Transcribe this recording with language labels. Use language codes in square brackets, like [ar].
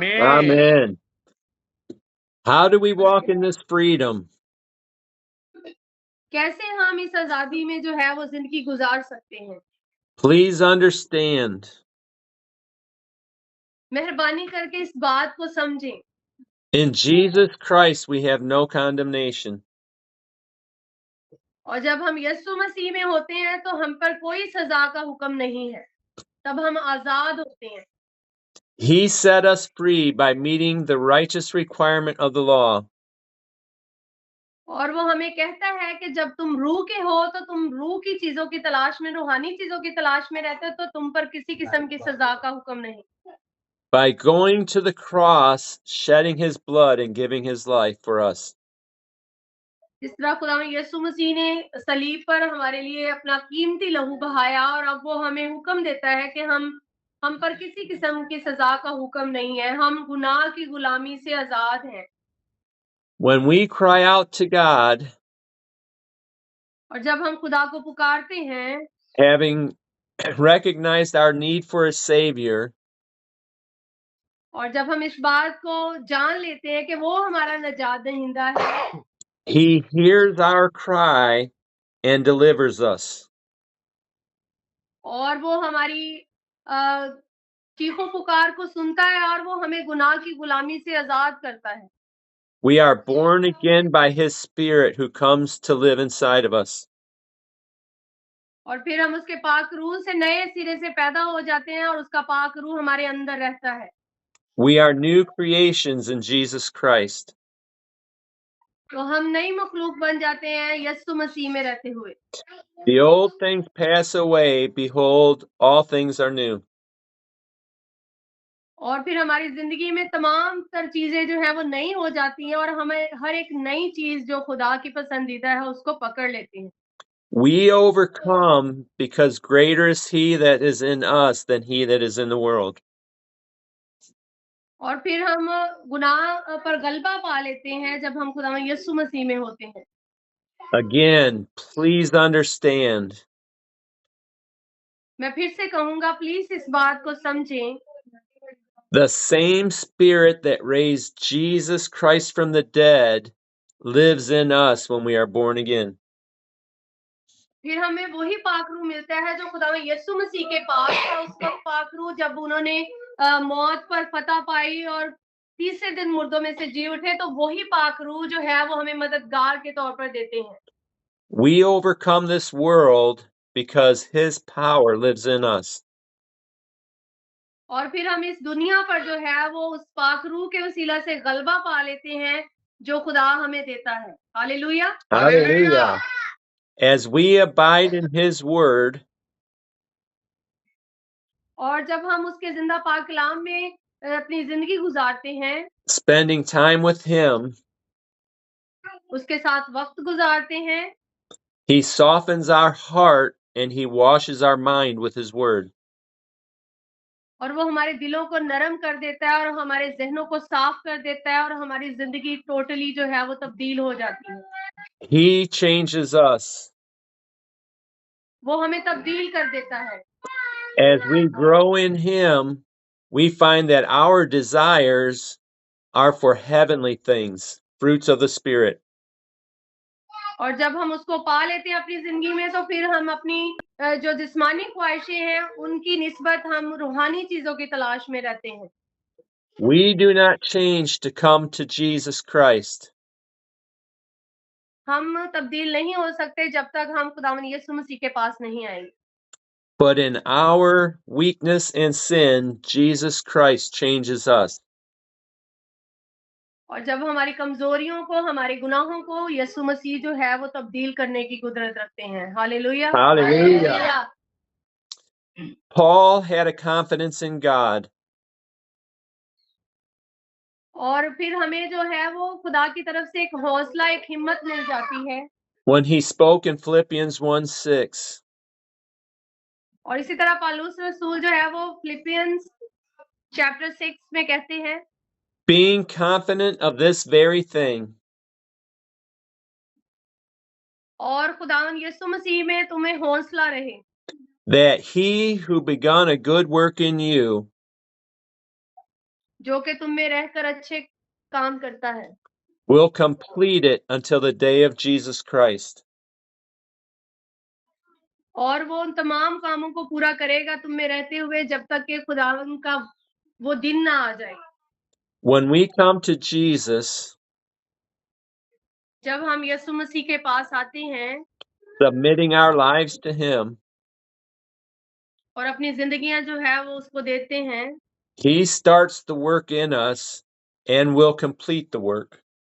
[en] Amen. How do we walk in this freedom? [hi] कैसे हम इस आजादी में जो है वो जिंदगी गुजार सकते हैं? [en] Please understand. [hi] मेहरबानी करके इस बात को समझें। [en] In Jesus Christ, we have no condemnation. [hi] और जब हम यीशु मसीह में होते हैं तो हम पर कोई सजा का हुक्म नहीं है, तब हम आजाद होते हैं। [en] He set us free by meeting the righteous requirement of the law. [hi] और वो हमें कहता है कि जब तुम रूह के हो तो तुम रूह की चीजों की तलाश में, रूहानी चीजों की तलाश में रहते हो, तो तुम पर किसी किस्म की सजा का हुक्म नहीं। [en] By going to the cross, shedding his blood and giving his life for us. [hi] जिस तरह खुदा यीशु मसीह ने सलीब पर हमारे लिए अपना कीमती लहू बहाया, और अब वो हमें हुक्म देता है कि हम पर किसी किस्म की सजा का हुक्म नहीं है, हम गुनाह की गुलामी से आजाद हैं। [en] When we cry out to God, [hi] और जब हम खुदा को पुकारते हैं, [en] having recognized our need for a Savior, [hi] और जब हम इस बात को जान लेते हैं कि वो हमारा नजात दहिंदा है, [en] He hears our cry and delivers us. [hi] और वो हमारी चीखों पुकार को सुनता है और वो हमें गुनाह की गुलामी से आजाद करता है। [en] We are born again by His Spirit who comes to live inside of us. [hi] और फिर हम उसके पाक रूह से नए सिरे से पैदा हो जाते हैं और उसका पाक रूह हमारे अंदर रहता है। [en] We are new creations in Jesus Christ. [hi] तो हम नई मखलूक बन जाते हैं यीशु मसीह में रहते हुए। [en] The old things pass away, behold, all things are new. [hi] और फिर हमारी जिंदगी में तमाम तर चीजें जो है वो नई हो जाती हैं और हमें हर एक नई चीज जो खुदा की पसंदीदा है उसको पकड़ लेते हैं। [en] We overcome because greater is He that is in us than he that is in the world. [hi] और फिर हम गुनाह पर गलबा पा लेते हैं जब हम खुदा यीशु मसीह में होते हैं। [en] Again, please understand. [hi] मैं फिर से कहूंगा, प्लीज इस बात को समझें। [en] The same Spirit that raised Jesus Christ from the dead lives in us when we are born again. [hi] फिर हमें वही पाक रूह मिलता है जो खुदा यीशु मसीह के पास था। उसका पाक रूह जब उन्होंने मौत पर फतह पाई और तीसरे दिन मुर्दों में से जी उठे, तो वही पाक रूह जो है वो हमें मददगार के तौर पर देते हैं। [en] We overcome this world because His power lives in us. [hi] और फिर हम इस दुनिया पर जो है वो उस पाक रूह के वसीला से गलबा पा लेते हैं, जो खुदा हमें देता है। Hallelujah. [en] Hallelujah. As we abide in his word, [hi] और जब हम उसके जिंदा पाक कलाम में अपनी जिंदगी गुजारते हैं, [en] spending time with him, [hi] उसके साथ वक्त गुजारते हैं, [en] he softens our heart and he washes our mind with his word. [hi] और वो हमारे दिलों को नरम कर देता है और हमारे जहनों को साफ कर देता है और हमारी जिंदगी टोटली जो है वो तब्दील हो जाती है। [en] He changes us. [hi] वो हमें तब्दील कर देता है। [en] As we grow in him, we find that our desires are for heavenly things, fruits of the Spirit. [hi] और जब हम उसको पा लेते हैं अपनी जिंदगी में, तो फिर हम अपनी जो जिस्मानी ख्वाहिशें हैं उनकी निस्बत हम रूहानी चीजों की तलाश में रहते हैं। [en] We do not change to come to Jesus Christ. [hi] हम तब्दील नहीं हो सकते जब तक हम खुदावंद यीशु मसीह के पास नहीं आएंगे। [en] But in our weakness and sin, Jesus Christ changes us. [hi] और जब हमारी कमजोरियों को, हमारे गुनाहों को यीशु मसीह जो है वो तब्दील करने की कुदरत रखते हैं। Hallelujah. [en] Hallelujah. Paul had a confidence in God. [hi] और फिर हमें जो है वो खुदा की तरफ से एक हौसला, एक हिम्मत मिल जाती है। [en] When he spoke in Philippians 1:6, [hi] और इसी तरह पौलुस रसूल जो है वो फिलिपियंस चैप्टर 6 में कहते हैं, [en] being confident of this very thing, [hi] और खुदावंद यीशु मसीह में तुम्हें हौसला रहे, [en] that he who begun a good work in you [hi] जो कि तुम में रहकर अच्छे काम करता है, [en] will complete it until the day of Jesus Christ. [hi] और वो उन तमाम कामों को पूरा करेगा तुम में रहते हुए जब तक कि खुदावंद का वो दिन ना आ जाए। [en] When we come to Jesus, [hi] जब हम यीशु मसीह के पास आते हैं [en] submitting our lives to him, [hi] और अपनी जिंदगियां जो है वो उसको देते हैं, [en] he starts the work in us and will complete the work.